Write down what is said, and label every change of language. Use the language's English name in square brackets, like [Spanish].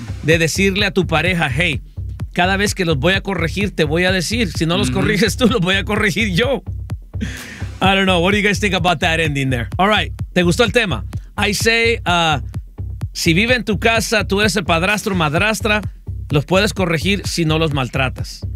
[Spanish] De decirle a tu pareja, hey, cada vez que los voy a corregir, te voy a decir. Si no los corriges tú, los voy a corregir yo. [English] I don't know. What do you guys think about that ending there? [Spanish] All right. ¿Te gustó el tema? I say, si vive en tu casa, tú eres el padrastro o madrastra, los puedes corregir si no los maltratas.